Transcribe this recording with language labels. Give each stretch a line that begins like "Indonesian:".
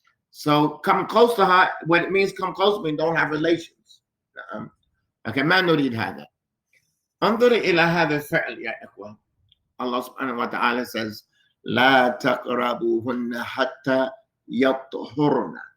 English: So come close to her, what it means come close means don't have relations.
Arabic: Okay, ما نريد هذا. انظر إلى هذا الفعل يا إخوة.
English: Allah subhanahu wa ta'ala says,
Arabic: لا تقربوهن حتى يطهرن.